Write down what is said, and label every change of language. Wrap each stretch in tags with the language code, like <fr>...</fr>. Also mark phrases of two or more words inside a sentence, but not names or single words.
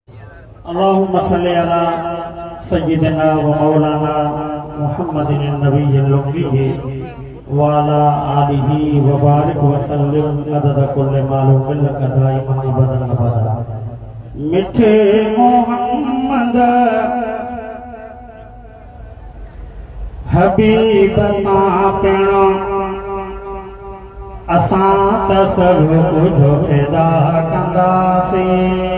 <ar>اللهم صل على سيدنا ومولانا محمد النبي الأمي وعلى آله وبارك وسلم عدد كل معلوم لك دائما أبدا أبدا۔</ar> <sd>مٺي محمد حبيب تان پڻ اسان ته سڀ ڪجهه فدا ڪنداسين۔</sd>